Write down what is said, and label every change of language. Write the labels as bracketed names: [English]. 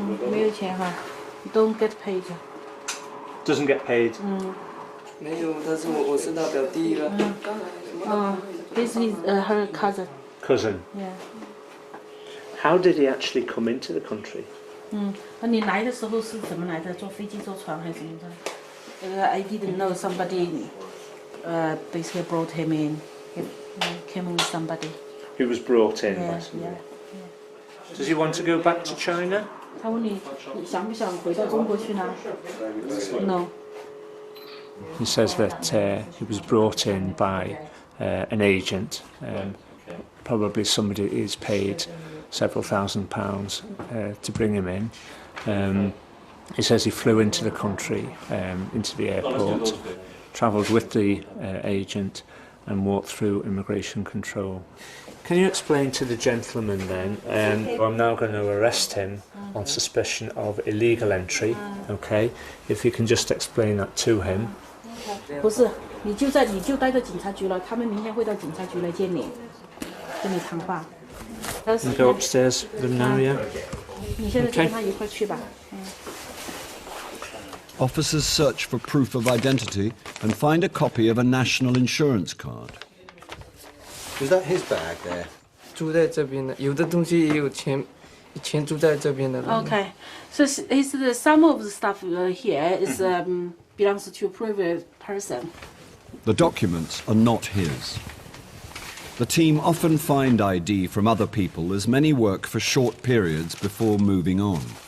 [Chinese] 没有钱哈 ， [English] don't get paid. Doesn't get paid. [Chinese] 没有，但是我是他表弟了。 [English] This is her cousin. Cousin. Yeah. How did he actually come into the country? [Chinese] 那你来的时候是怎么来的？坐飞机、坐船还是什么的？ [English] I didn't know somebody basically brought him in. He came in with somebody. He was brought in by Yeah, somebody. yeah. Does he want to go back to China? [Chinese] 他问你想不想回到中国去呢 ？ [English] No. He says that he was brought in by an agent. Probably somebody is paid several £1,000s to bring him in. He says he flew into the country, into the airport, travelled with the agent and walked through immigration control. Can you explain to the gentleman then, I'm now going to arrest him on suspicion of illegal entry, okay? If you can just explain that to him. [Chinese] 不是，你就待在警察局了，他们明天会到警察局来见你，跟你谈话。 [English] You go upstairs with him now, yeah? [Chinese] 你现在就跟他一块去吧。 [English] Officers search for proof of identity and find a copy of a national insurance card. Is that his bag there? [Chinese] 住在这边的，有的东西也有钱，钱住在这边的。 [English] Okay, so some of the stuff here is belongs to a private person. The documents are not his. The team often find ID from other people as many work for short periods before moving on.